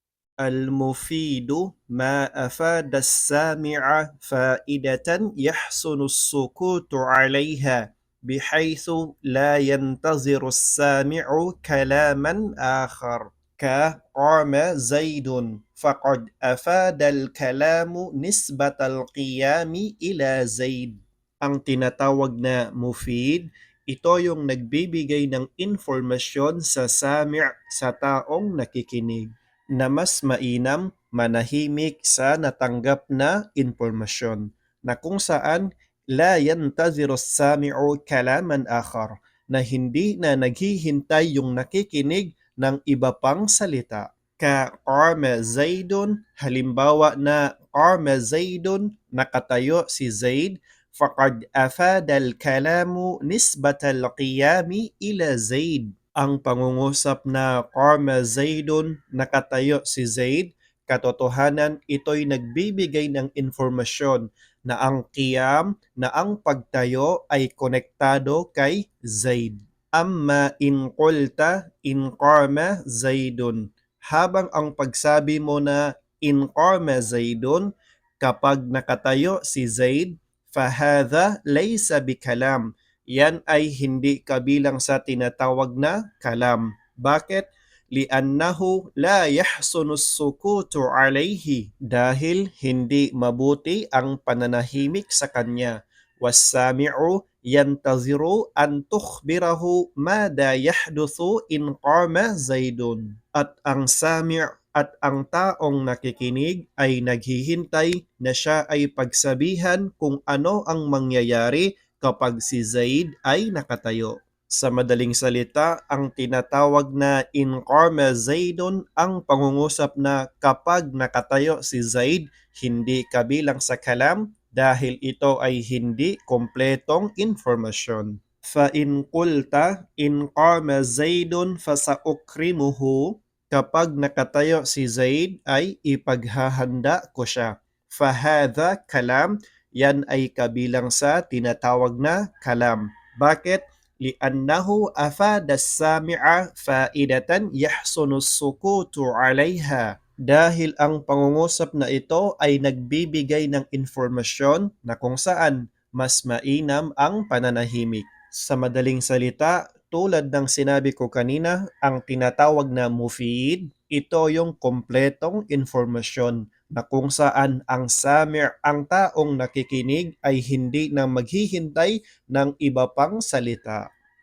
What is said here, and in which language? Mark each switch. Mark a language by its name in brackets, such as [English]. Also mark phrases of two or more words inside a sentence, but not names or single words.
[Arabic] المفيد ما أفاد السامع فائدة يحسن السكوت عليها بحيث لا ينتظر السامع كلاما آخر كقام زيد فقد أفاد الكلام نسبة القيام إلى زيد. [Filipino] Ang tinatawag na mufid, ito yung nagbibigay ng informasyon sa sami' sa taong nakikinig na mas mainam manahimik sa natanggap na impormasyon na kung saan [Arabic] لا ينتظر السامع كلاما آخر [Filipino] na hindi na naghihintay yung nakikinig ng iba pang salita. [Arabic] كقام زيد, [Filipino] halimbawa na [Arabic] قام زيد, [Filipino] nakatayo si Zaid, [Arabic] فقد أفاد الكلام نسبة القيام إلى زيد. [Filipino] Ang pangungusap na [Arabic] قام زيد, [Filipino] nakatayo si Zaid, katotohanan ito'y nagbibigay ng informasyon na ang qiyam, na ang pagtayo ay konektado kay Zaid. [Arabic] أما إن قلت إن قام زيد. [Filipino] Habang ang pagsabi mo na [Arabic] إن قام زيد, [Filipino] kapag nakatayo si Zaid, [Arabic] فهذا ليس بكلام. [Filipino] Yan ay hindi kabilang sa tinatawag na kalam. Bakit? [Arabic] لأنه لا يحسن السكوت عليه. [Filipino] Dahil hindi mabuti ang pananahimik sa kanya. [Arabic] والسامع ينتظر أن تخبره ماذا يحدث إن قام زيد. [Filipino] At ang sami' at ang taong nakikinig ay naghihintay na siya ay pagsabihan kung ano ang mangyayari kapag si Zaid ay nakatayo. Sa madaling salita, ang tinatawag na [Arabic] إن قام زيد [Filipino] ang pangungusap na kapag nakatayo si Zaid, hindi kabilang sa kalam dahil ito ay hindi kompletong informasyon. [Arabic] فإن قلت إن قام زيد فسأكرمه, [Filipino] kapag nakatayo si Zaid ay ipaghahanda ko siya. [Arabic] فهذا كلام, [Filipino] yan ay kabilang sa tinatawag na kalam. Bakit? [Arabic] لأنه أفاد السامع فائدة يحسن السكوت عليها. [Filipino] Dahil ang pangungusap na ito ay nagbibigay ng informasyon na kung saan mas mainam ang pananahimik. Sa madaling salita, tulad ng sinabi ko kanina, ang tinatawag na mufid, ito yung kompletong informasyon na kung saan ang sami' ang taong nakikinig ay hindi na maghihintay ng iba pang salita.